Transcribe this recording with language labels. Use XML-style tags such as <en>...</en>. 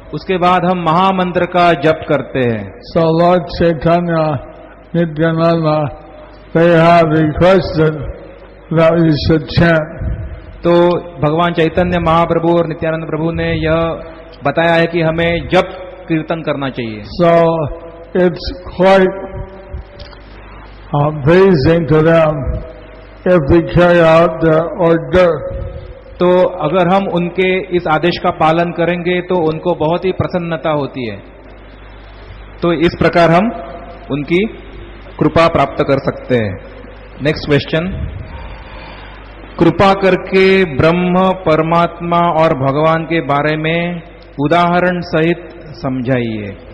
<hi>उसके बाद हम महामंत्र का जप करते हैं.</hi> <en>So Lord Chaitanya, Nityananda, they have requested that we should chant.</en> <hi>तो भगवान चैतन्य महाप्रभु और नित्यानंद प्रभु ने यह बताया है कि हमें जप कीर्तन करना चाहिए.</hi> <en>So it's quite pleasing to them if we carry out their order.</en> <hi>तो अगर हम उनके इस आदेश का पालन करेंगे तो उनको बहुत ही प्रसन्नता होती है. तो इस प्रकार हम उनकी कृपा प्राप्त कर सकते हैं.</hi> <en>Next question.</en> <hi>कृपा करके ब्रह्म, परमात्मा और भगवान के बारे में उदाहरण सहित समझाइए.</hi>